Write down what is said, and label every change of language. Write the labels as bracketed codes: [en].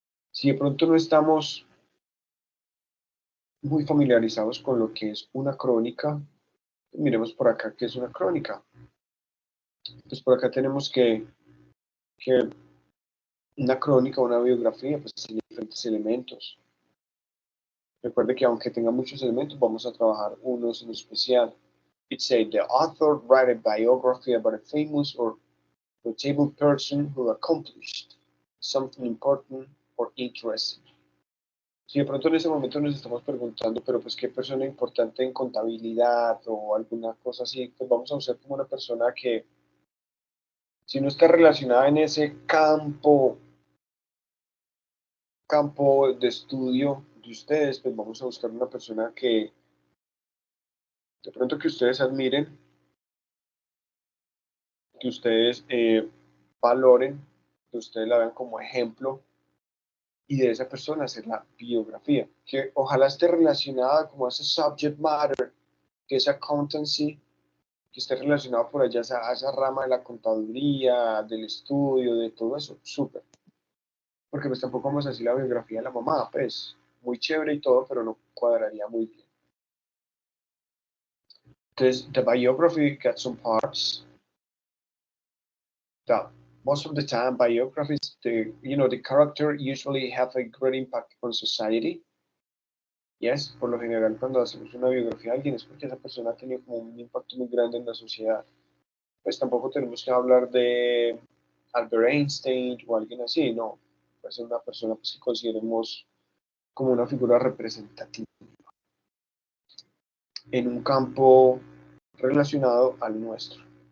[es] Si de pronto no estamos muy familiarizados con lo que es una crónica, miremos por acá qué es una crónica. Pues por acá tenemos que una crónica, una biografía, pues tiene diferentes elementos. Recuerde que aunque tenga muchos elementos, vamos a trabajar unos en especial. [en] It said the author write a biography about a famous or notable person who accomplished something important or interesting. [es] Si de pronto en ese momento nos estamos preguntando, pero pues qué persona importante en contabilidad o alguna cosa así, pues vamos a usar como una persona que, si no está relacionada en ese campo de estudio de ustedes, pues vamos a buscar una persona que de pronto que ustedes admiren, que ustedes valoren, que ustedes la vean como ejemplo y de esa persona hacer la biografía, que ojalá esté relacionada como a ese subject matter, que es accountancy, que esté relacionado por allá a esa rama de la contaduría, del estudio, de todo eso, súper. Porque pues tampoco vamos a decir la biografía de la mamá, pues muy chévere y todo, pero no cuadraría muy bien. Entonces, [en] the biography got some parts that most of the time biographies, the character usually have a great impact on society. Yes, [es] por lo general cuando hacemos una biografía de alguien es porque esa persona ha tenido como un impacto muy grande en la sociedad. Pues tampoco tenemos que hablar de Albert Einstein o alguien así, no. Puede ser una persona pues, que consideremos como una figura representativa en un campo relacionado al nuestro.